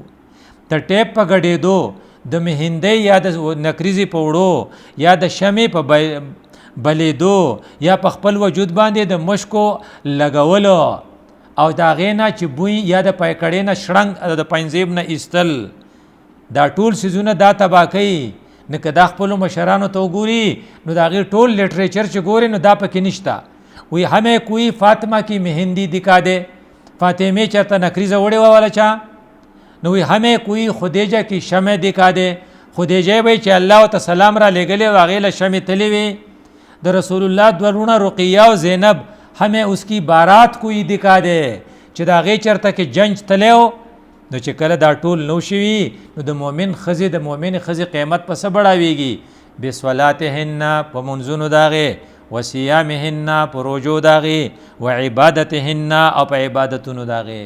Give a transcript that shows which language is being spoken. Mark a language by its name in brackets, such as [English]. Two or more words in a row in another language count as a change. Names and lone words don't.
[Pashto] د ټیپ په ګډېدو د مهندۍ یا د نکریزې په وړو یا د شمې په بلیدو یا په خپل وجود باندې د مشکو لګولو او د هغې نه چې بوی یا د پیکړې نه شړنګ د پنځیب نه ایستل، دا ټول سیزونه دا تباه کوي. نو که دا خپلو مشرانو ته وګوري نو د هغې ټول لیټریچر چې ګوري نو دا پکې نشته. وی همې [Urdu] کوئی فاطمه کی مهندی دکھا دے، [Pashto] فاطمه چرته نکریزه وړې وه والا چا؟ نو وی همې [Urdu] کوئی خدیجه کی شمع دکھا دے، [Pashto] خدیجه وی چې الله ته سلام را لېږلی و هغې له شمې تللی وي. د رسول الله دوه لوڼه رقیه او زینب همې [Urdu] اس کی بارات کوئی دکھا دے [Pashto] چې د هغې چرته کې جنج تلی و. نو چې کله دا ټول نو شوي نو د مؤمن ښځې د مؤمنې ښځې قیمت په څه بړاویږي؟ بصلاتهن په منځونو د هغې، وصیامهن په روژو د هغې، وعبادتهن او په عبادتونو د هغې.